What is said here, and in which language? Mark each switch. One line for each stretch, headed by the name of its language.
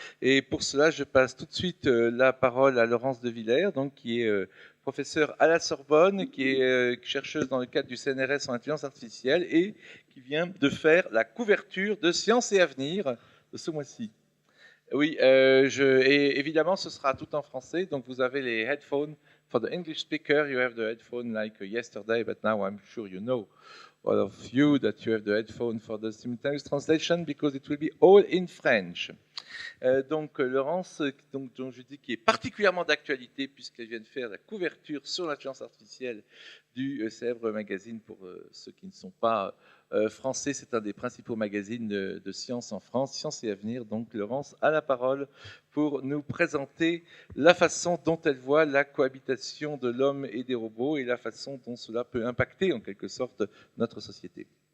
French: Et pour cela, je passe tout de suite la parole à Laurence de Villers, donc qui est professeure à la Sorbonne, qui est chercheuse dans le cadre du CNRS en intelligence artificielle et qui vient de faire la couverture de Science et Avenir de ce mois-ci. Oui, et évidemment, ce sera tout en français, donc vous avez les headphones.
English: For the English speaker, you have the headphone like yesterday, but now I'm sure you know, all of you, that you have the headphone for the simultaneous translation because it will be all in French.
French: Donc Laurence, dont je dis qui est particulièrement d'actualité puisqu'elle vient de faire la couverture sur l'intelligence artificielle du célèbre magazine, pour ceux qui ne sont pas français, c'est un des principaux magazines de sciences en France, Science et Avenir. Donc Laurence a la parole pour nous présenter la façon dont elle voit la cohabitation de l'homme et des robots et la façon dont cela peut impacter en quelque sorte notre société.